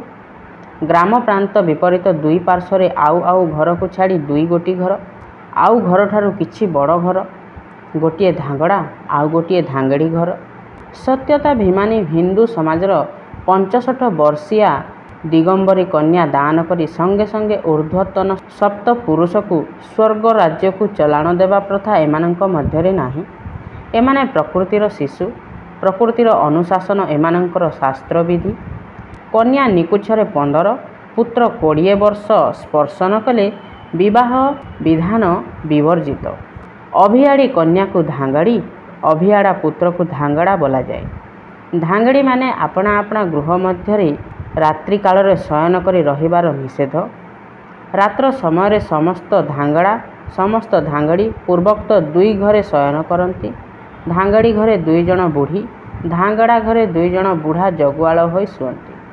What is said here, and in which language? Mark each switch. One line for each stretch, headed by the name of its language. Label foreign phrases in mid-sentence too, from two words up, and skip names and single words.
Odia: ଗ୍ରାମ ପ୍ରାନ୍ତ ବିପରୀତ ଦୁଇ ପାର୍ଶ୍ୱ ଆଉ ଆଉ ଘର କୁ ଛାଡ଼ି ଦୁଇ ଗୋଟି ଘର ଆଉ ଘର ଠାରୁ କିଛି ବଡ଼ ଘର ଗୋଟେ ଧାଙ୍ଗଡ଼ା ଆଉ ଗୋଟେ ଧାଙ୍ଗଡ଼ି ଘର। ସତ୍ୟତା ଭିମାନୀ ହିନ୍ଦୁ ସମାଜର 65 ବର୍ଷୀୟା ଦିଗମ୍ବରୀ କନ୍ୟା ଦାନ କରି ସଙ୍ଗେ ସଙ୍ଗେ ଊର୍ଦ୍ଧ୍ୱତନ ସପ୍ତ ପୁରୁଷ କୁ ସ୍ୱର୍ଗ ରାଜ୍ୟ କୁ ଚଲାଣ ଦେବା ପ୍ରଥା ଏମାନଙ୍କ ମଧ୍ୟରେ ନାହିଁ। ଏମାନେ ପ୍ରକୃତିର ଶିଶୁ ପ୍ରକୃତିର ଅନୁଶାସନ ଏମାନଙ୍କର ଶାସ୍ତ୍ର ବିଧି। କନ୍ୟା ନିକୁଛରେ 15 ପୁତ୍ର 20 ବର୍ଷ ସ୍ପର୍ଶ ନ କଲେ ବିବାହ ବିଧାନ ବିବର୍ଜିତ। ଅଭିୟାଡ଼ି କନ୍ୟା କୁ ଧାଙ୍ଗଡ଼ି ଅଭିୟାଡ଼ା ପୁତ୍ର କୁ ଧାଙ୍ଗଡ଼ା ବୋଲା ଯାଏ। ଧାଙ୍ଗଡ଼ି ମାନେ ଅପଣା ଅପଣା ଗୃହ ମଧ୍ୟରେ ରାତ୍ରି କାଳ ଶୟନ କରି ରହିବାର ନିଷେଧ। ରାତ୍ର ସମୟ ସମସ୍ତ ଧାଙ୍ଗଡ଼ା ସମସ୍ତ ଧାଙ୍ଗଡ଼ି ପୂର୍ବୋକ୍ତ ଦୁଇ ଘରେ ଶୟନ କରନ୍ତି। ଧାଙ୍ଗଡ଼ି ଘରେ 2 ଜଣ ବୁଢ଼ି ଧାଙ୍ଗଡ଼ା ଘରେ 2 ଜଣ ବୁଢ଼ା ଜଗୁଆଳ ହୋଇ ଶୁଅନ୍ତି।